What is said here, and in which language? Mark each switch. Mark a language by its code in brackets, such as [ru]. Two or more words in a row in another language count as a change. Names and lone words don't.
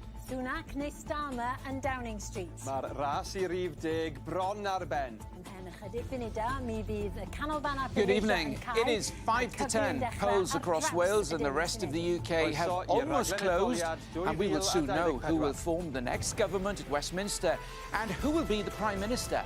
[cy] Sunak neu Starmer yn Downing Street. Mae'r ras I rif 10 bron ar ben. [en] Good evening. It is 5 to 10. Polls across Wales and the rest of the UK have almost closed, and we will soon know who will form the next government at Westminster and who will be the Prime Minister.